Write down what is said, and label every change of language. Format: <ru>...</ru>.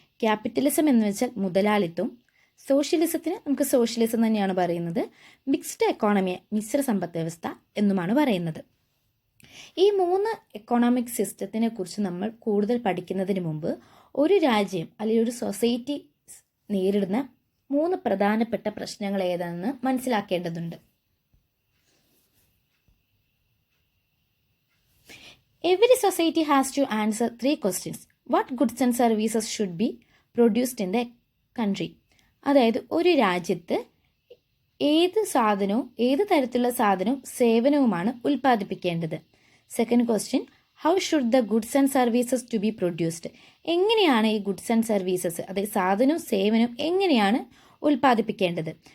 <ml>Capitalism എന്ന് വെച്ചാൽ മുതലാളിത്തം, സോഷ്യലിസത്തിന് നമുക്ക് സോഷ്യലിസം തന്നെയാണ് പറയുന്നത്, മിക്സ്ഡ് എക്കോണമിയെ മിശ്ര സമ്പദ് വ്യവസ്ഥ എന്നുമാണ് പറയുന്നത്. ഈ 3 എക്കണോമിക് സിസ്റ്റത്തിനെ കുറിച്ച് നമ്മൾ കൂടുതൽ പഠിക്കുന്നതിന് മുമ്പ് ഒരു രാജ്യം അല്ലെങ്കിൽ ഒരു സൊസൈറ്റി നേരിടുന്ന 3 പ്രധാനപ്പെട്ട പ്രശ്നങ്ങൾ ഏതാണെന്ന് മനസ്സിലാക്കേണ്ടതുണ്ട്.</ml> <en>Every society has to answer 3 questions. What goods and services should be produced in the country?</en> <ml>അതായത് ഒരു രാജ്യത്ത് ഏത് തരത്തിലുള്ള സാധനവും സേവനവുമാണ് ഉൽപ്പാദിപ്പിക്കേണ്ടത്.</ml> <en>Second question, how should the goods and services to be produced?</en> <ml>എങ്ങനെയാണ് ഈ ഗുഡ്സ് ആൻഡ് സർവീസസ്, അതായത് സാധനവും സേവനവും എങ്ങനെയാണ് ഉൽപ്പാദിപ്പിക്കേണ്ടത്?</ml>